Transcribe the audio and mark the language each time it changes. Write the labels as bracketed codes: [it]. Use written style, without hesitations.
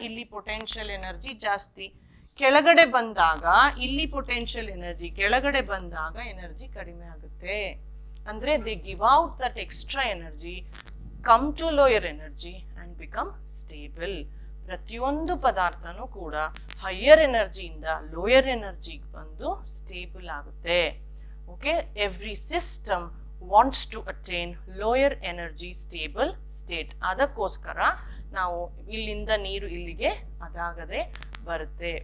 [kn] ಇಲ್ಲಿ potential energy ಜಾಸ್ತಿ. ಕೆಳಗಡೆ ಬಂದಾಗ ಇಲ್ಲಿ ಪೊಟೆನ್ಷಿಯಲ್ ಎನರ್ಜಿ, ಕೆಳಗಡೆ ಬಂದಾಗ ಎನರ್ಜಿ ಕಡಿಮೆ ಆಗುತ್ತೆ. [en] ಅಂದ್ರೆ they give out that extra energy, come to lower energy and become stable. [kn] ಪ್ರತಿಯೊಂದು ಪದಾರ್ಥನೂ ಕೂಡ ಹೈಯರ್ ಎನರ್ಜಿಯಿಂದ ಲೋಯರ್ ಎನರ್ಜಿಗೆ ಬಂದು ಸ್ಟೇಬಲ್ ಆಗುತ್ತೆ. [en] Okay, every system wants to attain lower energy stable state. [kn] ಅದಕ್ಕೋಸ್ಕರ ನಾವು ಇಲ್ಲಿಂದ ನೀರು ಇಲ್ಲಿಗೆ ಅದಾಗದೆ ಬರುತ್ತೆ.